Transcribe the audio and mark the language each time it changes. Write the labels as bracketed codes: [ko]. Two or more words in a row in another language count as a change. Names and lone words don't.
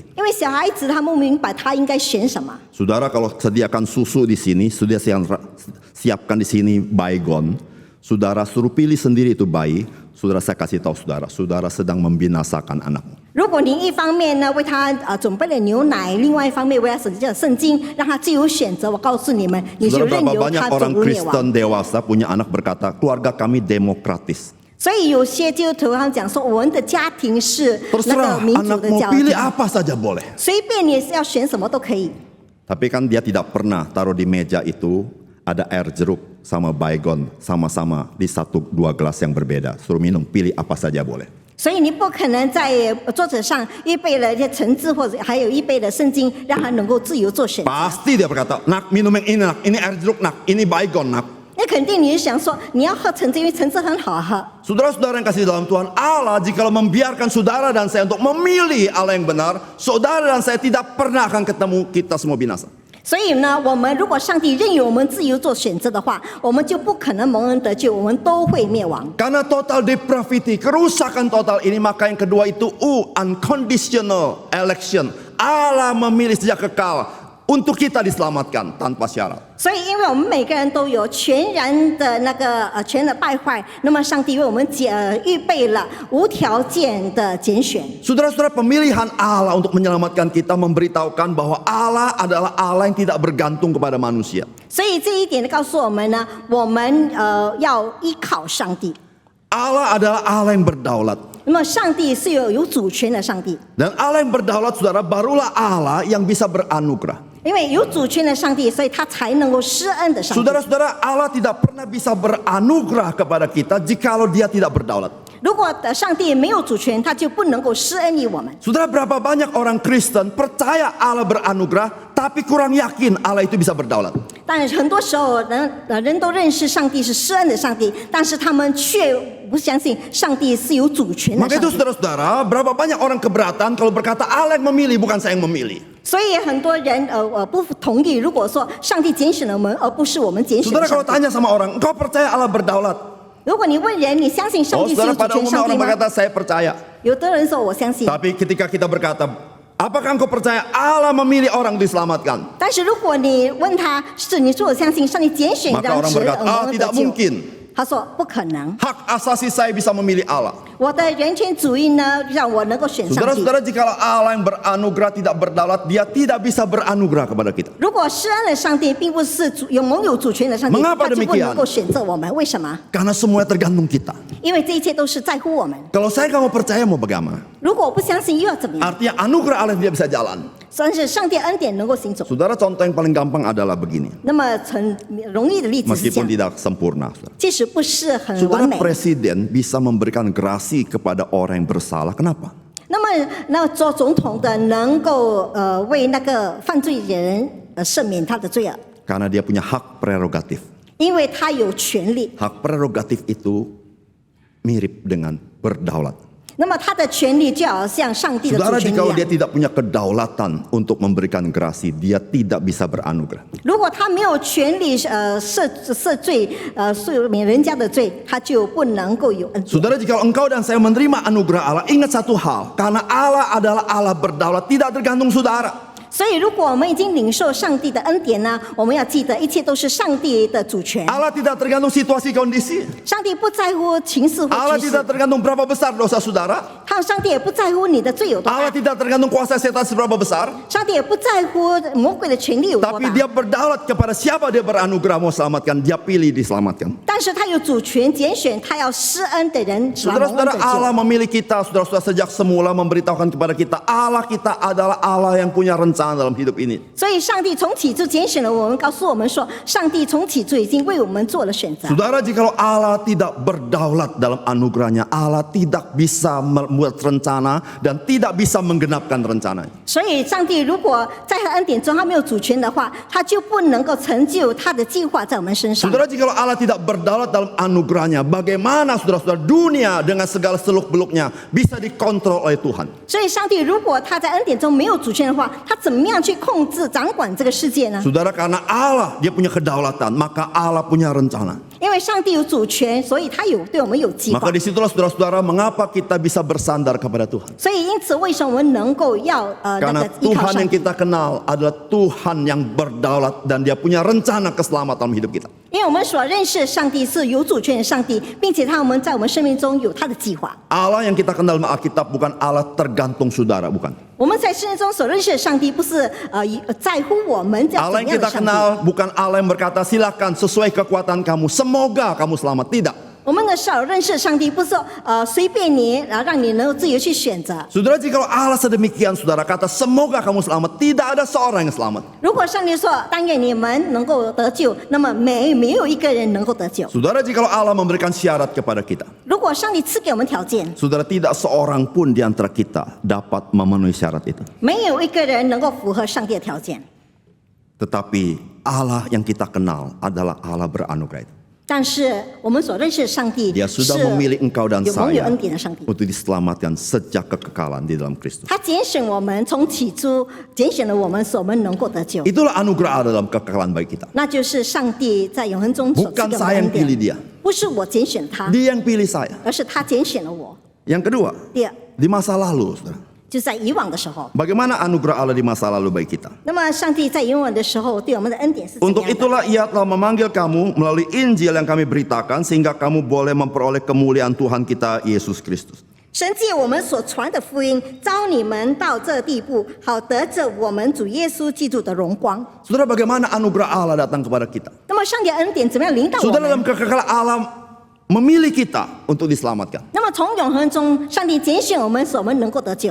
[zh] 因为小孩子他不明白他应该选什么。 [id] Saudara, kalau sediakan susu di sini, sudah siapkan di sini baygon. Saudara suruh pilih sendiri itu bayi. Saudara, saya kasih tahu saudara sedang membinasakan anakmu. [zh] 如果你一方面呢为他准备了牛奶，另外一方面为他选择圣经，让他自由选择，我告诉你们，你就 [id] Saudara, [zh] 任 [id] berapa [zh] 由 [id] banyak [zh] 他走 [id] orang [zh] 入灭亡。 [id] Kristen dewasa punya anak berkata, keluarga kami demokratis. [zh] 所以有些基督徒他们讲说，我们的家庭是那 [id] Terserah [zh] 个民主 [id] anak [zh] 的 [id] mau [zh] 家 [id] pilih [zh] 庭， [id] apa saja boleh. [zh] 随便你要选什么都可以。 [id] Tapi kan dia tidak pernah taruh di meja itu ada air jeruk sama baygon sama-sama di 1-2 gelas yang berbeda. Suruh minum, pilih apa saja boleh. [zh] 所以你不可能在桌子上预备了一些橙汁，或者还有一杯的圣经，让他能够自由做选择。 [id] Pasti dia berkata, nak minum yang ini nak, ini air jeruk nak, ini baygon nak. [zh] 那肯定你是想说你要喝橙汁，因为橙汁很好喝。 [id] Saudara-saudara yang kasih dalam Tuhan Allah, jikalau membiarkan saudara dan saya untuk memilih Allah yang benar, saudara dan saya tidak pernah akan ketemu, kita semua binasa. [zh] 所以呢，我们如果上帝任由我们自由做选择的话，我们就不可能蒙恩得救，我们都会灭亡。 [id] Karena [en] total depravity, [id] kerusakan total ini, maka yang kedua itu [en] unconditional election. [id] Allah memilih sejak kekal untuk kita diselamatkan tanpa syarat. [zh] 所以，因为我们每个人都有全然的那个全然的败坏，那么上帝为我们预备了无条件的拣选。 [id] Saudara-saudara, pemilihan Allah untuk menyelamatkan kita memberitahukan bahwa Allah adalah Allah yang tidak bergantung kepada manusia. [zh] 所以这一点告诉我们呢，我们要依靠上帝。 [id] Allah adalah Allah yang berdaulat. [zh] 那么上帝是有主权的上帝， [id] Dan Allah yang berdaulat, saudara, barulah Allah yang bisa beranugerah. [zh] 因为有主权的上帝，所以他才能够施恩的上帝。 [id] Saudara-saudara, Allah tidak pernah bisa beranugerah kepada kita jikalau dia tidak berdaulat. [zh] 如果上帝没有主权，他就不能够施恩于我们。 [id] Saudara, berapa banyak orang Kristen percaya Allah beranugerah, tapi kurang yakin Allah itu bisa berdaulat. [zh] 但是很多时候人都认识上帝是施恩的上帝，但是他们却不相信上帝是有主权的 [id] Maka [zh] 上 [id] itu [zh] 帝。 [id] saudara-saudara, berapa banyak orang keberatan kalau berkata Allah yang memilih, bukan saya yang memilih. [zh] 所以很多人不同意，如果说上帝拣选了我们，而不是我们拣选 [id] Saudara [zh] 的上 [id] kalau [zh] 帝。 [id] tanya sama orang, engkau percaya Allah berdaulat? [zh] 如果你问人，你相信上 [id] Oh [zh] 帝是有 [id] saudara, [zh] 主 [id] pada [zh] 权 [id] umumnya [zh] 上帝 [id] orang [zh] 吗？ [id] berkata saya percaya. [zh] 有的人说我相信， [id] Tapi ketika kita berkata, apakah engkau percaya Allah memilih orang diselamatkan? [zh] 但是如果你问他，是你说我相信上帝拣选 [id] Maka [zh] 让 [id] orang [zh] 使 [id] berkata, [zh] 蒙 [id] ah [zh] 恩得 [id] tidak [zh] 救， [id] mungkin. [zh] 他说不可能。 [id] Hak asasi saya bisa memilih Allah. [zh] 我的人权主义呢，让我能够选上帝。 [id] Saudara-saudara, jikalau Allah yang beranugerah tidak berdaulat, dia tidak bisa beranugerah kepada kita. [zh] 如果施恩的上帝并不是蒙有主权的上帝， [id] Mengapa [zh] 他就不 [id] demikian? [zh] 能够选择我们。为什么？ [id] Karena semuanya tergantung kita. [zh] 因为这一切都是在乎我们。 [id] Kalau saya nggak mau percaya, mau bagaimana? [zh] 如果我不相信，又要怎么样？ [id] Artinya anugerah Allah yang dia bisa jalan. [zh] 但是上帝恩典能够行走。 [id] Saudara, contoh yang paling gampang adalah begini. [zh] 那么很容易的例子是这 [id] Meskipun [zh] 样， [id] tidak sempurna. Saudara. [zh] 即使不是很完 [id] Saudara, [zh] 美， [id] presiden bisa memberikan grasi kepada orang yang bersalah. Kenapa? [zh] 那做总统的能够为那个犯罪人赦免他的罪恶， [id] Karena dia punya hak prerogatif. [zh] 因为他有权利。 [id] Hak prerogatif itu mirip dengan berdaulat. [zh] 那么他的权利就好像上帝的 [id] Saudara, [zh] 主权一 [id] jikalau dia [zh] 样。 [id] tidak punya kedaulatan untuk memberikan grasi, dia tidak bisa beranugerah. [zh] 如果他没有权利赦罪赦免人家的罪，他就不能够有恩典。 [id] Saudara, jikalau engkau dan saya menerima anugerah Allah, ingat satu hal, karena Allah adalah Allah berdaulat, tidak tergantung saudara. [zh] 所以，如果我们已经领受上帝的恩典呢，我们要记得一切都是上帝的主权。 [id] Allah tidak tergantung situasi kondisi. [zh] 上帝不在乎情势或 [id] Allah [zh] 局势， [id] tidak tergantung berapa besar dosa saudara. [zh] 上帝也不在乎你的罪有多 [id] Allah [zh] 大， [id] tidak tergantung kuasa setan seberapa besar. [zh] 上帝也不在乎魔鬼的权力有多 [id] Tapi [zh] 大。 [id] dia berdaulat kepada siapa dia beranugerah mau selamatkan, dia pilih diselamatkan. [zh] 但是他有主权拣选他要施恩的人，使他蒙恩 [id] Saudara-saudara, [zh] 得 [id] Allah [zh] 救。 [id] memilih kita, saudara-saudara sejak semula memberitahukan kepada kita, Allah kita adalah Allah yang punya rencana dalam hidup ini. [zh] 所以，上帝从起初拣选了我们，告诉我们说，上帝从起初已经为我们做了选择。 [id] Saudara, jikalau Allah tidak berdaulat dalam anugerahnya, Allah tidak bisa membuat rencana dan tidak bisa menggenapkan rencananya. [zh] 所以，上帝如果在他恩典中他没有主权的话，他就不能够成就他的计划在我们身上。 [id] Saudara, jikalau Allah tidak berdaulat dalam anugerahnya, bagaimana saudara-saudara dunia dengan segala seluk-beluknya bisa dikontrol oleh Tuhan? [zh] 所以，上帝如果他在恩典中没有主权的话，他怎么样去控制、掌管这个世界呢？ [id] Saudara, karena Allah dia punya kedaulatan, maka Allah punya rencana. [zh] 因为上帝有主权，所以他对我们有计划 [id] Maka。disitulah saudara-saudara mengapa kita bisa bersandar kepada Tuhan. [zh] 所以，因此为什么我们能够要那 [id] Karena [zh] 个依靠 [id] Tuhan [zh] 上 [id] yang [zh] 帝？ [id] kita kenal adalah Tuhan yang berdaulat dan dia punya rencana keselamatan dalam hidup kita. [zh] 因为我们所认识的上帝是有主权的上帝，并且我们在我们生命中有他的计划。 [id] Allah yang kita kenal dalam Alkitab bukan Allah tergantung saudara, bukan. [zh] 我们在圣经中所认识的上帝，不是在乎我们要 [id] Allah [zh] 怎 [id] yang [zh] 样的 [id] kita [zh] 上帝。 [id] kenal bukan Allah yang berkata silakan sesuai kekuatan kamu, semoga kamu selamat. Tidak. [zh] 我们的所认识的上帝，不是说随便你，然后让你能够自由去选择。 [id] Saudara, jika Allah sedemikian, saudara kata semoga kamu selamat, tidak ada seorang yang selamat. [zh] 如果上帝说但愿你们能够得救，那么没有一个人能够得救。 [id] Saudara, jika Allah memberikan syarat kepada kita, [zh] 如果上帝赐给我们条件， [id] saudara tidak seorang pun di antara kita dapat memenuhi syarat itu. [zh] 没有一个人能够符合上帝的条件。 [id] Tetapi Allah yang kita kenal adalah Allah beranugerah itu. [zh] 但是我们所认识的上帝 [id] Dia [zh] 是 [id] sudah memilih engkau dan [zh] 有蒙有 [id] saya [zh] 恩典的上帝。 [id] untuk diselamatkan sejak kekekalan di dalam Kristus. [zh] 他拣选我们，从起初拣选了我们，使我们能够得救。 [id] Itulah anugerah Allah dalam kekekalan bagi kita. [zh] 那就是上帝在永恒中所赐 [id] Bukan [zh] 给我们的 [id] saya yang [zh] 恩 [id] pilih [zh] 典， [id] dia, [zh] 不是我拣选他， [id] dia yang pilih saya. [zh] 而是他拣选了我。 [id] Yang kedua, [zh] 第二， [id] di masa lalu, saudara. [zh] 就在以往的时候， [id] Bagaimana anugerah Allah di masa lalu bagi kita? [zh] 那么上帝在以往的时候对我们的恩典是怎 [id] Untuk [zh] 样的？ [id] itulah ia telah memanggil kamu melalui Injil yang kami beritakan sehingga kamu boleh memperoleh kemuliaan Tuhan kita Yesus Kristus. [zh] 神借我们所传的福音，招你们到这地步，好得着我们主耶稣基督的荣光。 [id] Saudara, bagaimana anugerah Allah datang kepada kita? [zh] 那么上帝的恩典怎么样领导我 [id] Saudara, [zh] 们？ [id] dalam kekekalan Allah memilih kita untuk diselamatkan. [zh] 那么从永恒中，上帝拣选我们，使我们能够得救。